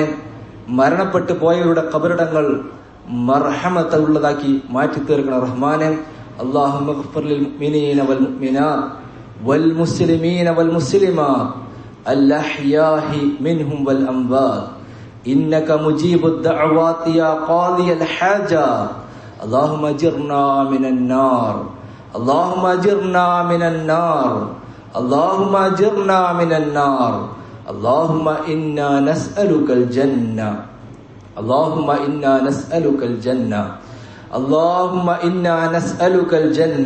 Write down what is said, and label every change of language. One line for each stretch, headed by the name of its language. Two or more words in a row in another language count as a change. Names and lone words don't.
Malayalam: മരണപ്പെട്ടു പോയവരുടെ ഖബറിടങ്ങൾ മർഹമത്തുള്ളതാക്കി മാറ്റി തീർക്കണേ റഹ്മാനെ.
Arabic: اللهم اغفر للمؤمنين والمؤمنات والمسلمين والمسلمات الأحياء منهم والأموات إنك مجيب الدعوات يا قاضي الحاجات. اللهم اجرنا من النار، اللهم اجرنا من النار، اللهم اجرنا من النار. اللهم إنا نسألك الجنة، اللهم إنا نسألك الجنة، اللهم إنا نسألك الجنة.